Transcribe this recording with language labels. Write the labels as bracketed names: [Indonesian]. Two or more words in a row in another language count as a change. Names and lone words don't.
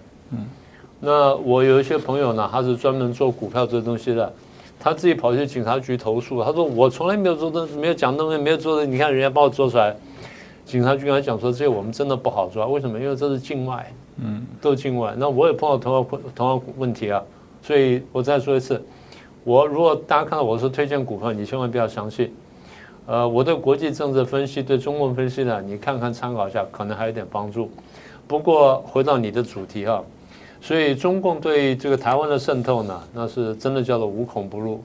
[Chinese] 那我有一些朋友呢，他是專門做股票這些東西的。他自己跑去警察局投訴，他說我從來沒有做的，沒有講東西，沒有做的，你看人家幫我做出來。警察局跟他講說，這些我們真的不好做，為什麼？因為這是境外，都是境外。那我也碰到同樣問題啊，所以我再說一次，如果大家看到我是推薦股票，你千萬不要相信。我對國際政治分析、對中共分析呢，你看看參考一下，可能還有點幫助。不過回到你的主題啊。所以中共對這個台灣的滲透呢，那是真的叫做無孔不入。